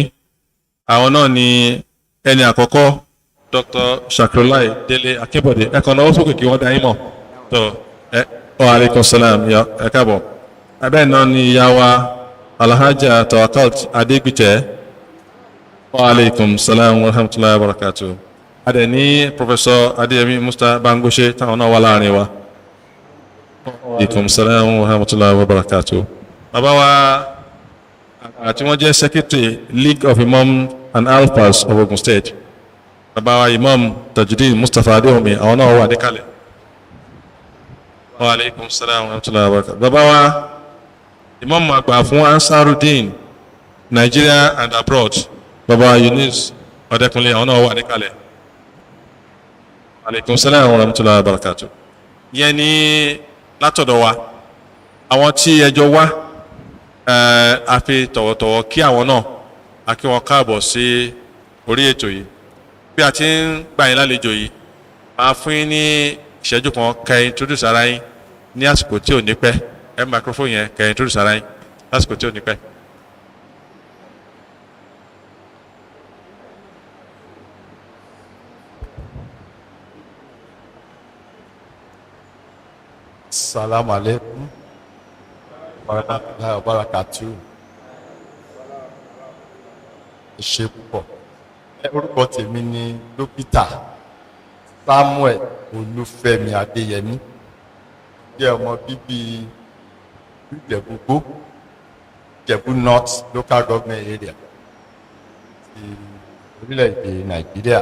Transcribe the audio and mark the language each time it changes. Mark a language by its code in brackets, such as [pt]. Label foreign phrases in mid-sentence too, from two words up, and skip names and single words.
[yo] Àwọn náà ni ẹni àkọ́kọ́ Dr. Shakrulai Dele Akínbọ̀dé ẹ̀kan náà ó sókè kí wọ́n dá yín mọ̀. [ar] وعليكم السلام [yo] ẹ káàbọ̀. Abẹ́ náà ni ìyá wa Alhaja Tawakalt Adégbìtẹ́. [ar] وعليكم السلام ورحمة الله وبركاته. [yo] A dẹ̀ ní Professor Adéyẹmí Musta Bangoshe táwọn náà wà láàrin wa. [ar] وعليكم السلام ورحمة الله وبركاته. [yo] Bàbá wa àti wọ́n jẹ́ Secretary League of Imam and ALFAS of Ogun State. Bàbá wa Imam Tajudeen Mustapha Adéhùnmi àwọn náà wà níkàlẹ̀. [ar] وعليكم السلام ورحمة الله وبركاته. [yo] Bàbá wa Imam àgbà fún Ansarudeen Nigeria and abroad. Bàbá wa Yunus Ọ̀dẹ́kunlé àwọn náà wà níkàlẹ̀. [ar] وعليكم السلام ورحمة الله وبركاته. [yo] Yẹn ni látọ̀dọ̀ wa àwọn tí ẹjọ́ wá a fi tọ̀wọ̀tọ̀wọ̀ kí àwọn náà a kí wọn káàbọ̀ sí orí ètò yìí. Bí a ti ń gbà yín lálejò yìí máa fún yín ní ìṣẹ́jú kan kẹ́ introduce ara yín ní àsìkò tí ò ní pẹ́ microphone yẹn kẹ́ introduce ara yín lásìkò tí ò ní pẹ́. [ar] السلام عليكم ورحمة الله وبركاته. [yo] Ẹ ṣé púpọ̀. Orúkọ tèmi ni dókítà Samuel Olúfẹ́mi Adéyẹmí. Jẹ́ ọmọ bíbí Ìjẹ̀bú-Igbó, Ìjẹ̀bú North Local Government Area ti orílẹ̀-èdè Nàìjíríà.